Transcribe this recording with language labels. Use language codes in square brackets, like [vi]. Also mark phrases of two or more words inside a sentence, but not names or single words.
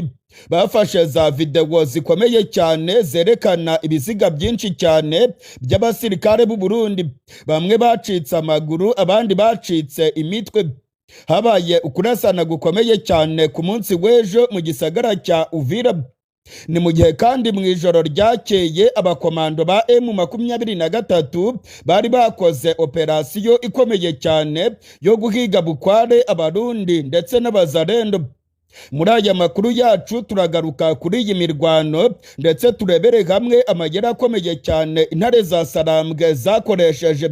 [rn] Bafashe za video zikomeye cyane zerekana ibiziga byinshi cyane by'abasirikare b'u Burundi. Bamwe bacitse amaguru, abandi bacitse imitwe. Habaye ukurasana gukomeye cyane ku munsi w'ejo mu gisagara cya Uvira. Ni mu gihe kandi mu ijoro ryakeye abakomando ba M23 bari bakoze operasiyo ikomeye cyane yo guhiga bukware abarundi ndetse n'abazarendo. Muri aya makuru yacu turagaruka kuri iyi mirwano ndetse turebere hamwe amayeri akomeye cyane intare za Sarambwe zakoresheje.